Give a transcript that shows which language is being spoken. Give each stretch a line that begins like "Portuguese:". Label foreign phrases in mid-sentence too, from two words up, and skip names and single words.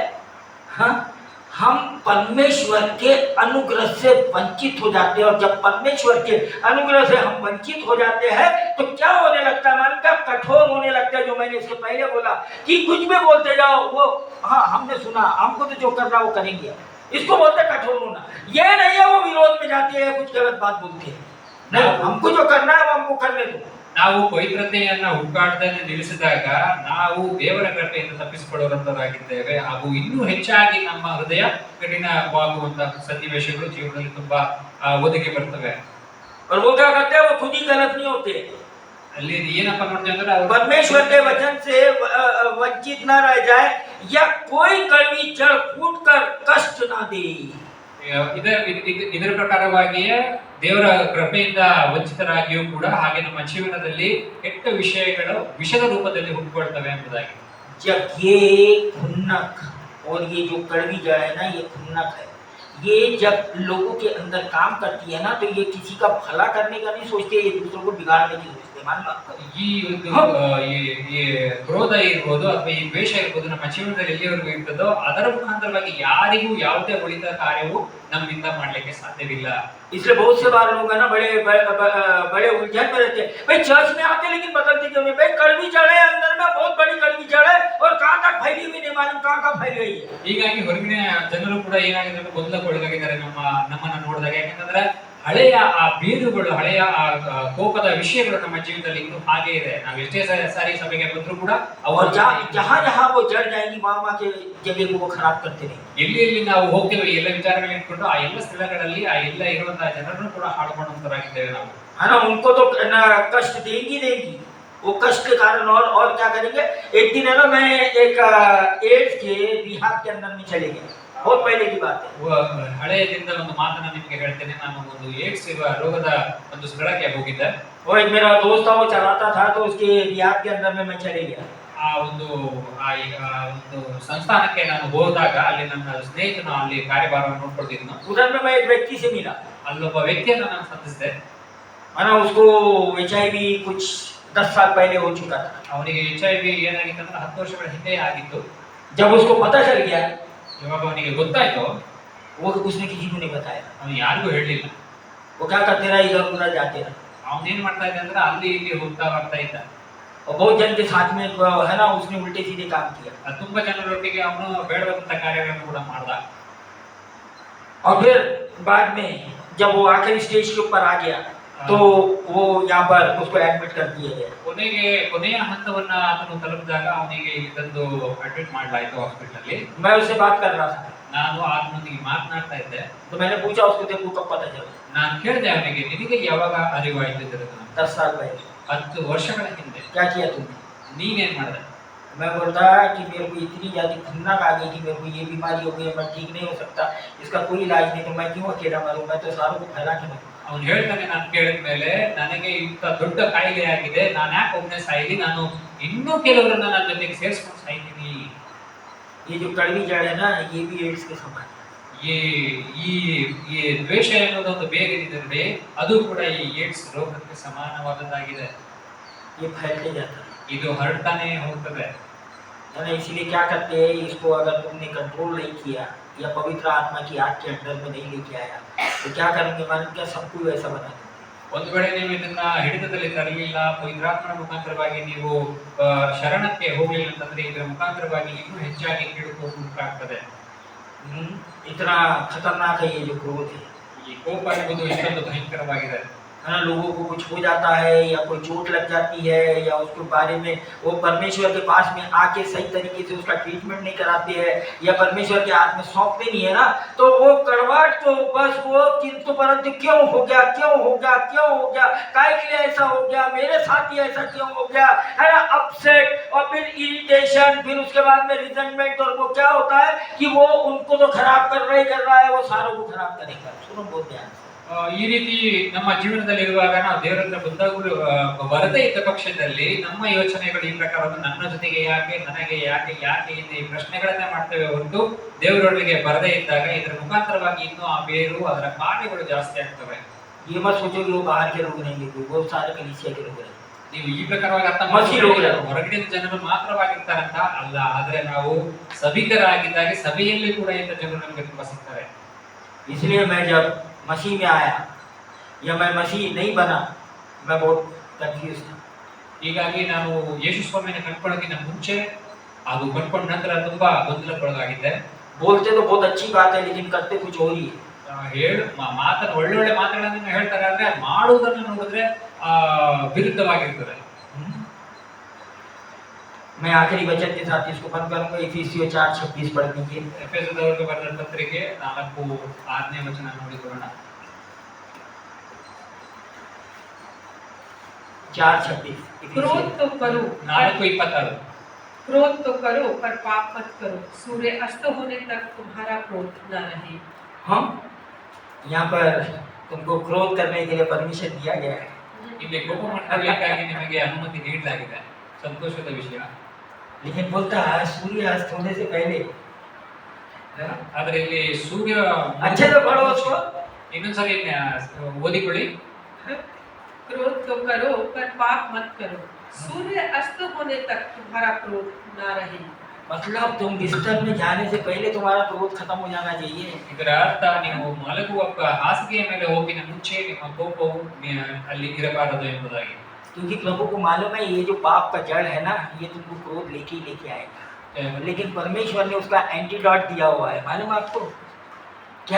Hindi: हाँ, हम परमेश्वर के अनुग्रह से वंचित हो जाते हैं, और जब परमेश्वर के अनुग्रह से हम वंचित हो जाते हैं तो क्या होने लगता है? मन का कठोर होने लगता है, जो मैंने इससे पहले बोला कि कुछ भी बोलते जाओ वो हाँ हमने सुना, हमको तो जो करना वो करेंगे, इसको बोलते कठोर होना। ये नहीं है वो विरोध में जाते हैं, कुछ गलत बात बोलते हैं, नहीं, हमको जो करना है वो हमको करने दो।
Kannada: ನಾವು ಪವಿತ್ರತೆಯನ್ನ ಹುಡುಕಾಟದಲ್ಲಿ ನಿಲ್ಲಿಸಿದಾಗ ನಾವು ದೇವರ ಕೃಪೆಯಿಂದ ತಪ್ಪಿಸಿಕೊಳ್ಳುವಂತವರಾಗಿದ್ದೇವೆ, ಹಾಗೂ ಇನ್ನೂ ಹೆಚ್ಚಾಗಿ ನಮ್ಮ ಹೃದಯ ಕಠಿಣವಾಗುವಂತಹ ಸನ್ನಿವೇಶಗಳು ಜೀವನದಲ್ಲಿ ತುಂಬಾ ಒದಗಿ ಬರ್ತವೆ.
Hindi: और वो क्या करते हैं? वो खुद ही गलत नहीं होते,
Kannada: ಅಲ್ಲಿ ಏನಪ್ಪ ನೋಡ್ತೀವಿ ಅಂದ್ರೆ
Hindi: परमेश्वर के वचन से वंचित न रह जाए या कोई कड़वी जड़ फूट कर कष्ट ना दे।
Kannada: ಇದರ ಪ್ರಕಾರವಾಗಿಯೇ ದೇವರ ಕೃಪೆಯಿಂದ ವಂಚಿತರಾಗಿಯೂ ಕೂಡ ಹಾಗೆ ನಮ್ಮ ಜೀವನದಲ್ಲಿ ಕೆಟ್ಟ ವಿಷಯಗಳು ವಿಷದ ರೂಪದಲ್ಲಿ ಹುಟ್ಟುಕೊಳ್ತವೆ ಎಂಬುದಾಗಿ.
Hindi: जब ये खुन्नक और ये जो कड़वी जड़ है ना, ये खुन्नक है, ये जब लोगों के अंदर काम करती है ना, तो ये किसी का भला करने का नहीं सोचते, ये दूसरों को बिगाड़ने की सोचते। मान लो
Kannada: ಈ ಒಂದು ಈ ಕ್ರೋಧ ಇರ್ಬೋದು ಅಥವಾ ಈ ದ್ವೇಷ ಇರ್ಬೋದು ನಮ್ಮ ಜೀವನದಲ್ಲಿ ಎಲ್ಲಿವರೆಗೂ ಇರ್ತದೋ ಅದರ ಮುಖಾಂತರವಾಗಿ ಯಾರಿಗೂ ಯಾವುದೇ ಒಳಿತ ಕಾರ್ಯವು ನಮ್ಮಿಂದ ಮಾಡ್ಲಿಕ್ಕೆ ಸಾಧ್ಯವಿಲ್ಲ.
Hindi: इसलिए बहुत से बार लोग है ना बड़े बड़े उलझन में रहते हैं, भाई चर्च में आते लेकिन बदलते क्यों नहीं? भाई कड़वी जड़ है अंदर में, बहुत बड़ी कड़वी जड़ है, और कहाँ तक फैली हुई नहीं मालूम, कहाँ फैली हुई है।
Kannada: ಹೀಗಾಗಿ ಹೊರಗಿನ ಜನರು ಕೂಡ ಏನಾಗಿದೆ ಗೊಂದಲಕ್ಕೊಳಗಾಗಿದ್ದಾರೆ ನಮ್ಮನ್ನ ನೋಡಿದಾಗ, ಯಾಕಂದ್ರೆ ಹಳೆಯ ಆ ಬೀರುಗಳು, ಹಳೆಯ ಆ ಕೋಪದ ವಿಷಯಗಳು ನಮ್ಮ ಜೀವನದಲ್ಲಿ ಇನ್ನೂ ಹಾಗೆ ಇದೆ. ನಾವು ಎಷ್ಟೇ ಸಾರಿ ಸಭೆಗೆ ಬಂದರೂ ಕೂಡ
Hindi: और जहाँ जहाँ वो जड़ जाएंगी वहाँ के जगह को वो खराब करते रहेंगे।
Kannada: ಎಲ್ಲಿ ನಾವು होಗ್ತೇವೆ ಎಲ್ಲ ವಿಚಾರಗಳನ್ನ ಇಟ್ಕೊಂಡು ಆ ಎಲ್ಲ ಸ್ಥಳಗಳಲ್ಲಿ ಆ ಎಲ್ಲ ಇರುವಂತಹ ಜನರನ್ನು ಕೂಡ ಹಾಳು ಮಾಡುವಂತರಾಗಿದ್ದೇವೆ ನಾವು.
Hindi: है ना, उनको तो कष्ट देंगी, वो कष्ट के कारण और क्या करेंगे? एक दिन है ना, मैं एक एड्स के रिहाब के अंदर में चले गया, बहुत पहले की बात है।
Kannada: ಹಳೆಯದಿಂದ ಒಂದು ಮಾತನ್ನ ನಿಮಗೆ ಹೇಳ್ತೇನೆ. ನಾನು ಒಂದು ಏಡ್ಸ್ ಇರುವ ರೋಗದ ಒಂದು ಸ್ಥಳಕ್ಕೆ ಹೋಗಿದ್ದೆ.
Hindi: वो एक मेरा दोस्त था, वो चलाता था, तो उसके रिहाब के अंदर में मैं चले गया।
Kannada: ಆ ಒಂದು ಸಂಸ್ಥಾನಕ್ಕೆ ನಾನು ಹೋದಾಗ ಅಲ್ಲಿ ನನ್ನ ಸ್ನೇಹಿತನು ಅಲ್ಲಿ ಕಾರ್ಯಭಾರವನ್ನು ನೋಡ್ಕೊಳ್ತಿದ್ನು.
Hindi: उधर में मैं एक व्यक्ति से मिला,
Kannada: ಅಲ್ಲೊಬ್ಬ ವ್ಯಕ್ತಿಯನ್ನು ನಾನು ಸಂಧಿಸಿದೆ.
Hindi: है ना, उसको HIV कुछ 10 साल पहले हो चुका था।
Kannada: ಅವನಿಗೆ HIV ಏನಾಗಿತ್ತು ಅಂದ್ರೆ 10 ವರ್ಷಗಳ ಹಿಂದೆ ಆಗಿತ್ತು.
Hindi: जब उसको पता चल गया,
Kannada: ಇವಾಗ ಅವನಿಗೆ ಗೊತ್ತಾಯ್ತು,
Hindi: वो उसने किसी को नहीं बताया।
Kannada: ಅವನು ಯಾರಿಗೂ ಹೇಳಲಿಲ್ಲ.
Hindi: वो क्या करते रहा, इधर उधर जाते रहा,
Kannada: ಅವನೇನ್ ಮಾಡ್ತಾ ಇದ್ದ ಅಂದ್ರೆ ಅಲ್ಲಿ ಇಲ್ಲಿ ಹೋಗ್ತಾ ಬರ್ತಾ ಇದ್ದ.
Hindi: और बहुत जन के साथ में है ना, उसने उल्टे सीधे काम किया।
Kannada: ತುಂಬಾ ಜನರೊಟ್ಟಿಗೆ ಅವನು ಬೇಡವಾದಂತ ಕಾರ್ಯಗಳನ್ನು ಕೂಡ ಮಾಡ್ದ.
Hindi: और फिर बाद में जब वो आखिरी स्टेज के ऊपर आ गया तो वो यहाँ पर उसको एडमिट कर दिया गया।
Kannada: ಕೊನೆಯ ಹಂತವನ್ನ ಆತನು ತಲುಪಿದಾಗ ಅವನಿಗೆ ಇಲ್ಲಿ ತಂದು ಅಡ್ಮಿಟ್ ಮಾಡಲಾಯಿತು ಹಾಸ್ಪಿಟಲ್ ಅಲ್ಲಿ.
Hindi: मैं उससे बात कर रहा था,
Kannada: ನಾನು ಆತನೊಂದಿಗೆ ಮಾತನಾಡ್ತಾ ಇದ್ದೆ.
Hindi: तो मैंने पूछा उसको, देखो कब पता चला?
Kannada: ನಾನು ಕೇಳಿದೆ ಅವನಿಗೆ, ನಿನಗೆ ಯಾವಾಗ ಅರಿವಾಯಿತು ಇದರ?
Hindi: 10 साल पहले।
Kannada: 10 ವರ್ಷಗಳ ಹಿಂದೆ.
Hindi: क्या किया तुमने?
Kannada: ನೀನೇನ್ ಮಾಡಿದೆ?
Hindi: मैं बोलता कि मेरे को इतनी ज़्यादा खन्नक आ गई कि मेरे को ये बीमारी हो गई, मैं ठीक नहीं हो सकता, इसका कोई इलाज नहीं, तो मैं क्यों अकेला मरूं, मैं तो सारों को फैला के मरूं।
Kannada: ಅವನು ಹೇಳ್ತಾನೆ, ನಾನು ಕೇಳಿದ ಮೇಲೆ ನನಗೆ ಇಂಥ ದೊಡ್ಡ ಕಾಯಿಲೆ ಆಗಿದೆ, ನಾನು ಯಾಕೆ ಒಬ್ಬನೇ ಸಾಯಿಲಿ, ನಾನು ಇನ್ನೂ ಕೆಲವರನ್ನ ನನ್ನ ಜೊತೆಗೆ ಸೇರಿಸ್ಕೊಂಡು ಸಾಯ್ತೀನಿ.
Hindi: ये जो कड़वी जड़ है ना, ये भी एड्स के समान है।
Kannada: ಈ ಈ ಈ ದ್ವೇಷ ಎನ್ನುವುದೊಂದು ಬೇರಿದೆ, ಅದು ಕೂಡ ಈ ಏಡ್ಸ್ ರೋಗಕ್ಕೆ ಸಮಾನವಾದದ್ದಾಗಿದೆ.
Hindi: ये फैलते जाता
Kannada: ಇದು ಹರಡ್ತಾನೆ ಹೋಗ್ತದೆ.
Hindi: है ना। इसीलिए क्या करते हैं, इसको अगर तुमने कंट्रोल नहीं किया या पवित्र आत्मा की आग के अंडर में नहीं लेके आया, तो क्या करेंगे, मालूम क्या, सबको वैसा बना देंगे।
Kannada: ಒಂದು ವೇಳೆ ನೀವು ಇದನ್ನ ಹಿಡಿತದಲ್ಲಿ ತರಲಿಲ್ಲ, ಪವಿತ್ರಾತ್ಮನ ಮುಖಾಂತರವಾಗಿ ನೀವು ಶರಣಕ್ಕೆ ಹೋಗಲಿಲ್ಲ ಅಂತಂದ್ರೆ ಇದರ ಮುಖಾಂತರವಾಗಿ ಇನ್ನೂ ಹೆಚ್ಚಾಗಿ ಕೆಡುಕೋಗ್ಬೇಕಾಗ್ತದೆ.
Hindi: इतना खतरनाक है ये जो क्रोध है।
Kannada: ಈ ಕೋಪ ಎಂಬುದು ಇಷ್ಟೊಂದು ಭಯಂಕರವಾಗಿದೆ.
Hindi: है ना। लोगों को कुछ हो जाता है या कोई चोट लग जाती है या उसके बारे में वो परमेश्वर के पास में आके सही तरीके से उसका ट्रीटमेंट नहीं कराते हैं या परमेश्वर के हाथ में सौंपते नहीं है ना, तो वो कड़वाहट को बस वो किंतु परंतु क्यों हो गया, क्यों हो गया, क्यों हो गया, काहे के लिए ऐसा हो गया, मेरे साथ ही ऐसा क्यों हो गया, है ना। अपसेट और फिर इरिटेशन, फिर उसके बाद में रिजेंटमेंट, और वो क्या होता है कि वो उनको तो खराब कर रहा है, वो सारों को खराब करेगा। सुनो बहुत ध्यान से।
Kannada: ಈ ರೀತಿ ನಮ್ಮ ಜೀವನದಲ್ಲಿ ಇರುವಾಗ ನಾವು ದೇವರ ಹತ್ರ ಬಂದಾಗಲೂ ಬರದೇ ಇದ್ದ ಪಕ್ಷದಲ್ಲಿ ನಮ್ಮ ಯೋಚನೆಗಳು ಈ ಪ್ರಕಾರ ನನ್ನ ಜೊತೆಗೆ ಯಾಕೆ, ನನಗೆ ಯಾಕೆ, ಯಾಕೆ ಈ ಪ್ರಶ್ನೆಗಳನ್ನೇ ಮಾಡ್ತೇವೆ ಹೊರತು ದೇವರೊಳಗೆ ಬರದೇ ಇದ್ದಾಗ ಇದರ ಮುಖಾಂತರವಾಗಿ ಇನ್ನೂ ಆ ಬೇರು, ಅದರ ಕಾರ್ಯಗಳು ಜಾಸ್ತಿ ಆಗ್ತವೆ.
Hindi: ये मत सोचो कि वो बाहर के लोग रहेंगे, वो सारे कलीसिया के लोग रहेंगे।
Kannada: ನೀವು ಈ ಪ್ರಕಾರವಾಗಿ ಅರ್ಥ ಮಾಡ್ಕೊಳ್ಳಿ, ಹೊರಗಿನ ಜನರು ಮಾತ್ರವಾಗಿರ್ತಾರಂತ ಅಲ್ಲ, ಆದ್ರೆ ನಾವು ಸಭಿಕರಾಗಿದ್ದಾಗ ಸಭೆಯಲ್ಲಿ ಕೂಡ ಇಂಥ ಜನರು ನಮಗೆ ತುಂಬಾ ಸಿಗ್ತಾರೆ.
Hindi: इसलिए मैं जब मसीह में आया या मैं मसीह नहीं बना, मैं बहुत कंफ्यूज था।
Kannada: ಹೀಗಾಗಿ ನಾವು ಯೇಸು ಸ್ವಾಮಿಯನ್ನು ಕಂಡುಕೊಳ್ಳೋಕ್ಕಿಂತ ಮುಂಚೆ ಅದು ಕಂಡುಕೊಂಡ ನಂತರ ತುಂಬಾ ಗೊಂದಲಕ್ಕೊಳಗಾಗಿದ್ದೆ.
Hindi: बोलते तो बहुत अच्छी बात है, लेकिन करते कुछ और ही है।
Kannada: ಮಾತನ್ನು ಒಳ್ಳೊಳ್ಳೆ ಮಾತುಗಳನ್ನು ಹೇಳ್ತಾರೆ, ಆದ್ರೆ ಮಾಡುವುದನ್ನು ನೋಡಿದ್ರೆ ವಿರುದ್ಧವಾಗಿರ್ತದೆ.
Hindi: मैं आखिरी वचन के साथ इसको बंद करूंगा। इफिसियों 4:26 पढ़ दीजिए।
Kannada: ಎಫೆಸದವರಿಗೆ ಬರೆದ ಪತ್ರಿಕೆ 4:6ನೇ ವಚನ ನೋಡಿಕೊಳ್ಳೋಣ.
Hindi: 4:26 क्रोध तो करो 4:26 क्रोध तो करो पर पाप मत करो, सूर्य अस्त होने तक तुम्हारा क्रोध न रहे। हम यहाँ पर तुमको क्रोध करने के लिए परमिशन दिया गया है।
Kannada: ಇಲ್ಲಿ ಕೋಪ ಮಾಡಬೇಕಾಗಿ ನಿಮಗೆ ಅನುಮತಿ ನೀಡಲಾಗಿದೆ, ಸಂತೋಷದ ವಿಷಯ.
Hindi: लेकिन बोलता है सूर्य अस्त होने से पहले,
Kannada: ಆದ್ರೆ ಇಲ್ಲಿ ಸೂರ್ಯ
Hindi: अच्छे से पढ़ो उसको।
Kannada: ಇನ್ನೊಂದ್ಸರಿ ಓದಿಕೊಳ್ಳಿ.
Hindi: क्रोध तो करो पर पाप मत करो, सूर्य अस्त होने तक तुम्हारा क्रोध न रहे। मतलब तुम बिस्तर में जाने से पहले तुम्हारा क्रोध खत्म हो जाना चाहिए।
Kannada: ಇದರ ಅರ್ಥ ನೀವು ಮಲಗುವ ಹಾಸಿಗೆಯ ಮೇಲೆ ಹೋಗಿನ ಮುಂಚೆ ನಿಮ್ಮ ಕೋಪವು ಅಲ್ಲಿ ಇರಬಾರದು ಎಂಬುದಾಗಿ.
Hindi: क्योंकि प्रभु को मालूम है ये जो पाप का जड़ है ना, ये तुमको क्रोध लेके ही लेके आएगा। लेकिन परमेश्वर ने उसका एंटीडॉट दिया हुआ है, मालूम आपको क्या?